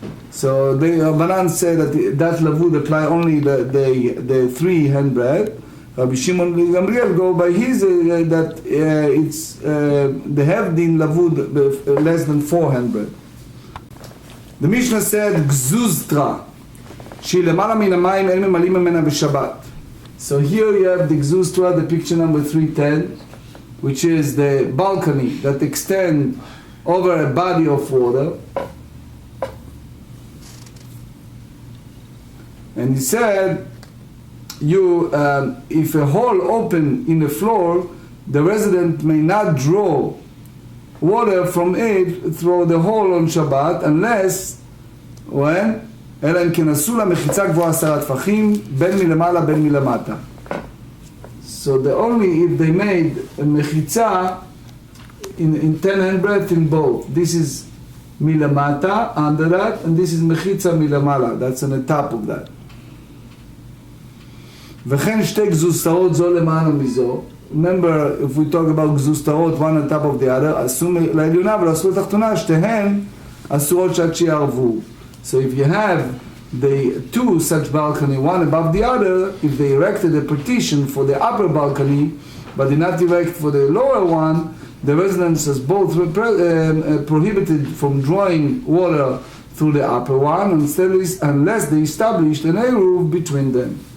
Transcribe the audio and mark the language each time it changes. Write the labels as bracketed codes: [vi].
[en] So the Rabbanan said that lavud apply only the 3 handbreadth, Rabbi Shimon Gamliel go by his that it's the Hevdin Lavud less than 4 handbreadth. The Mishnah said [he] Gzuztra, שהיא למעלה מן המים אין ממלאים ממנה בשבת. [en] So here you have the Gzuztra, the picture number 310, which is the balcony that extends over a body of water. And he said, if a hole open in the floor, the resident may not draw water from it through the hole on Shabbat, unless, when? [he] אלא אם כן עשו לה מחיצה גבוהה 10 טפחים, בין מלמעלה בין מלמטה. [en] So the only if they made a mechitzah in 10 handbreadth in both. This is milamata under that, and this is mechitza milamala. That's on the top of that. [he] וכן שתי גזוסתרות זו למעלה מזו. [en] Remember, if we talk about גזוסתרות one on top of the other, [he] אסור לעליונה ולאסור לתחתונה, שתיהן אסורות שעד שיערבו. [en] So if you have the two such balcony, one above the other, if they erected a partition for the upper balcony, but did not erect for the lower one, the residents is both prohibited from drawing water through the upper one, unless they established an Eruv between them.